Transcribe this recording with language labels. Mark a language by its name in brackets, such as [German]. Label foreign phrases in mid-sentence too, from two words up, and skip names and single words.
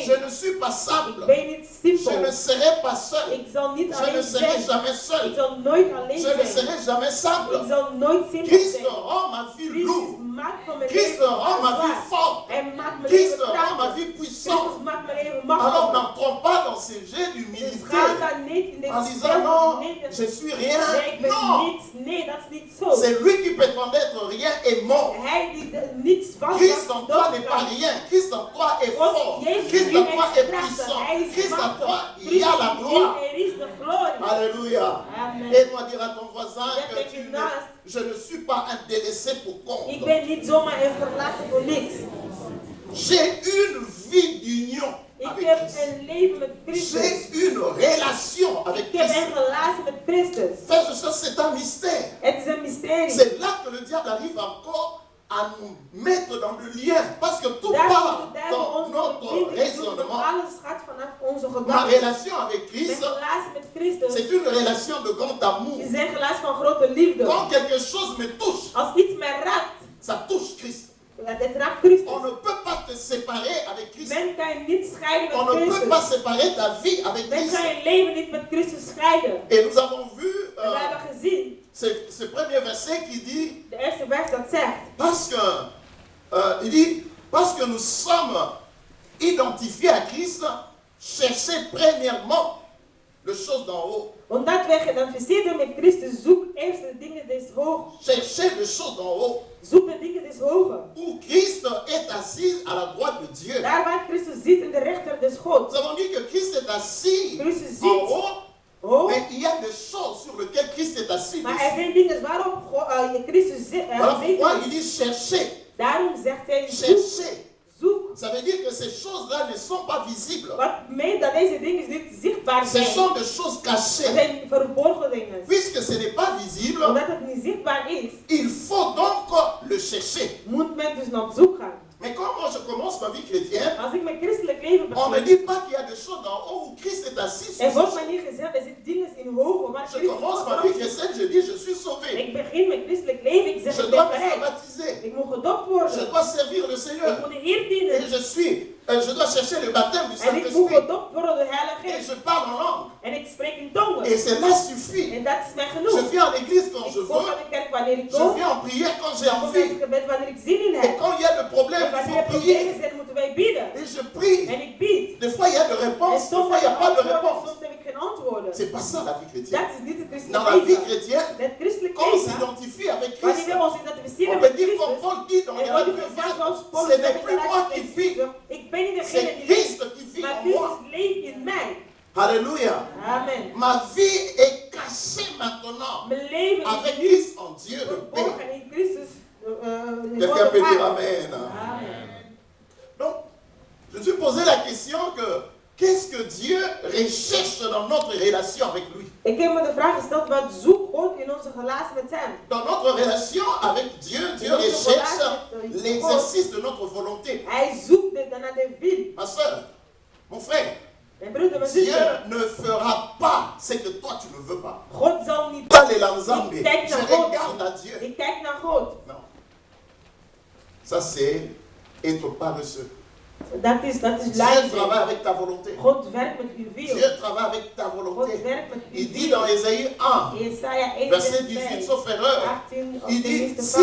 [French] Je ne suis pas [Dutch] Ik [French] simple. [Dutch] ben niet [French] Je [Dutch] simpel. [French] ne serai pas seul. [Dutch] Ik zal niet [French] Je ne [Dutch] alleen [French] serai [Dutch] zijn. [French] jamais [Dutch] Ik [French] seul. [Dutch] zal nooit alleen [French] Je ne [Dutch] zijn. [French] serai jamais [Dutch] Ik [French] simple. [Dutch] zal nooit simpel [French] Christ [Dutch] zijn. [French] rend ma vie [Dutch] Christus [French] lourde. [Dutch] maakt van mijn [French] Christ [Dutch] leven [French] rend ma vie [Dutch] zwaar. [French] forte. [Dutch] Hij maakt mijn [French] Christ [Dutch] leven [French] rend ma [Dutch] krachtig. [French] vie puissante. [Dutch] Christus maakt mijn leven [French] Alors [Dutch] machtig. [French] n'entrons pas dans ces jets [Dutch] Dus [French] d'humilité [Dutch] ga daar niet in [French] en [Dutch] deze [French] disant [Dutch] spel. [French] non, [Dutch] Nee, [French] je suis rien. [Dutch] nee, ik ben [French] Non, [Dutch] niets. Nee, dat is niet zo. [French] c'est lui qui prétend être rien et mort. [Dutch] Hij die niets van [French] Christ en toi n'est pas rien. Christ en toi est fort. Christ en toi est puissant. Christ en toi, il y a la gloire. [Dutch] Er is de glorie. [French] Alléluia. [Dutch] Amen. [French] Aide-moi à dire à ton voisin [Dutch] Zeg [French] que [Dutch] tegen je naast. [French] je ne suis pas un délaissé pour [Dutch] Ik [French] compte. [Dutch] ben niet zomaar een verlaten voor niks. [French] J'ai une vie d'union [Dutch] Ik [French] avec [Dutch] heb [French] Christ. [Dutch] een leven met Christus. [French] J'ai une relation avec [Dutch] Ik heb [French] Christ. [Dutch] een relatie met Christus. [French] Frères et sœurs, c'est un mystère. [Dutch] Het is een mysterie. [French] C'est là que le diable arrive encore à nous mettre dans le lien. Parce que tout [Dutch] Daar moet [French] part [Dutch] de duivel [French] dans [Dutch] ons [French] notre [Dutch] verbindt. [French] raisonnement. [Dutch] Alles gaat vanaf onze [French] Ma [Dutch] gedachten. [French] relation avec [Dutch] Mijn [French] Christ, [Dutch] relatie met Christus [French] c'est une relation de grand amour. [Dutch] is een relatie van grote liefde. [French] Quand quelque chose me touche, [Dutch] Als iets mij raakt, [French] ça touche Christ. [Dutch] het raakt Christus. [French] On ne peut pas te séparer avec Christ. [Dutch] Men kan je niet scheiden [French] On [Dutch] met [French] ne peut [Dutch] Christus. [French] pas séparer ta vie avec [Dutch] Men [French] Christ. [Dutch] kan je leven niet met Christus scheiden. [French] Et nous avons vu [Dutch] En we hebben gezien, [French] ce premier verset qui dit, [Dutch] de eerste vers dat zegt. [French] parce que, il dit, parce que nous sommes identifiés à Christ, cherchez premièrement les choses d'en haut. [Dutch] Omdat wij geïdentificeerd zijn met Christus, zoek eerst de dingen des hoog. [French] Cherchez les choses d'en haut, [Dutch] Zoek de dingen des hoge. [French] où Christ est assis à la droite de Dieu. [Dutch] Daar waar Christus zit in de rechter des Gods. [French] Nous avons dit que Christ est assis [Dutch] Christus [French] en [Dutch] zit [French] haut, [Dutch] hoog. [French] mais il y a des choses sur lesquelles Christ est assis [Dutch] Maar er [French] dessus. [Dutch] zijn dingen waarop Christus zit. [French] Voilà pourquoi il dit cherchez, [Dutch] Daarom zegt hij, zoek, [French] cherchez. [Dutch] zoek. [French] Ça veut dire que ces choses-là ne sont pas visibles. [Dutch] Wat meent dat deze dingen niet zichtbaar [French] Ce [Dutch] zijn. [French] sont des choses [Dutch] Het [French] cachées. [Dutch] zijn verborgen dingen. [French] Puisque ce n'est pas visible, [Dutch] Omdat het niet zichtbaar is, [French] il faut donc le chercher. [Dutch] moet men dus naar op zoek gaan. [French] Mais quand moi je commence ma vie chrétienne, [Dutch] Als ik mijn christelijk leven [French] on ne [Dutch] begin, [French] dit pas qu'il y a des choses d'en haut où Christ est assis sur [Dutch] er wordt [French] ses [Dutch] mij [French] choses. [Dutch] niet gezegd, er zitten dingen in hoge waar [French] Je [Dutch] Christus [French] commence ma [Dutch] op [French] vie [Dutch] zit. [French] chrétienne, je dis je suis sauvé. [Dutch] Ik begin mijn christelijk leven, ik zeg [French] Je [Dutch] ik [French] dois [Dutch] ben [French] me faire [Dutch] bereid. [French] baptiser. [Dutch] Ik moet gedoopt [French] Je [Dutch] worden. [French] dois servir le [Dutch] Ik [French] Seigneur. [Dutch] moet de Heer [French] Et [Dutch] dienen. [French] je dois chercher le baptême du [Dutch] En ik moet [French] Saint-Esprit. [Dutch] gedoopt worden door de Heilige [French] Et [Dutch] Geest. [French] je parle en langue. [Dutch] En ik spreek in tongen. [French] Et cela suffit. [Dutch] En dat is mij [French] Je [Dutch] genoeg. [French] viens en église quand [Dutch] Ik [French] je [Dutch] kom [French] veux. [Dutch] aan de kerk wanneer ik [French] Je [Dutch] kom. [French] viens en prière quand j'ai [Dutch] Ik kom aan [French] envie. [Dutch] het gebed wanneer ik zin in [French] Et [Dutch] heb. [French] quand il y a des problèmes, [Dutch] En [French] il [Dutch] wanneer [French] faut [Dutch] er problemen [French] prier. [Dutch] zijn, moeten wij bidden. [French] Et je prie. [Dutch] En ik bied. [French] Des fois, il y a des [Dutch] En [French] réponses, des [Dutch] soms [French] fois, il n'y a pas de [Dutch] antwoorden, [French] réponse. [Dutch] soms heb ik geen antwoorden. [French] C'est pas ça la vie chrétienne. [Dutch] Dat is niet het [French] Dans [Dutch] christelijk [French] la vie [Dutch] leven. [French] chrétienne, [Dutch] Het christelijk [French] quand on [Dutch] leven, [French] s'identifie avec [Dutch] wanneer [French] Christ, [Dutch] we ons identificeren [French] on [Dutch] met [French] peut dire comme [Dutch] Christus, [French] Paul dit dans [Dutch] en [French] Galates [Dutch] wanneer we [French] 2, [Dutch] zeggen zoals Paulus [French] ce [Dutch] zegt [French] n'est [Dutch] in [French] plus moi qui [Dutch] Galaten [French] vis, [Dutch] 2, ik ben niet degene [French] c'est [Dutch] die [French] Christ [Dutch] leeft, [French] qui vit [Dutch] maar [French] en moi. [Dutch] Christus leeft in mij. [French] Alléluia. [Dutch] Amen. [French] Ma vie est cachée maintenant [Dutch] Mijn leven [French] avec [Dutch] is nu [French] Christ en Dieu le Père. [Dutch] verborgen in Christus. [French] Quelqu'un peut dire Amen. [Dutch] Amen. [French] Donc, je me suis posé la question que qu'est-ce que Dieu recherche dans notre relation avec lui? [Dutch] Ik heb me de vraag gesteld, wat zoekt God in onze relatie met hem? [French] Dans notre relation avec Dieu, Dieu recherche l'exercice de notre volonté. [Dutch] Hij zoekt naar de wil. [French] Ma soeur, mon frère, [Dutch] Mijn broeder, mijn [French] Dieu [Dutch] zuster. [French] ne fera pas ce que toi tu ne veux pas. [Dutch] God zal niet. [French] Pas les lanzambes. [Dutch] Ik kijk [French] Je [Dutch] naar God. [French] regarde à Dieu. [Dutch] Ik kijk naar God. [French] Non. Ça c'est être paresseux. [Dutch] Dat is [French] Dieu [Dutch] lui [French] travaille [Dutch] zijn. [French] avec ta volonté. [Dutch] God werkt met uw wil. [French] Dieu travaille avec ta [Dutch] God [French] volonté. [Dutch] werkt met uw [French] Il dit [Dutch] wil. [French] dans Ésaïe 1, [Dutch] Jesaja 1 [French] verset [Dutch] vers [French] 18, [Dutch] 2. [French] sauf erreur, [Dutch] 18 op [French] il [Dutch] de [French] dit, [Dutch] eerste [French] si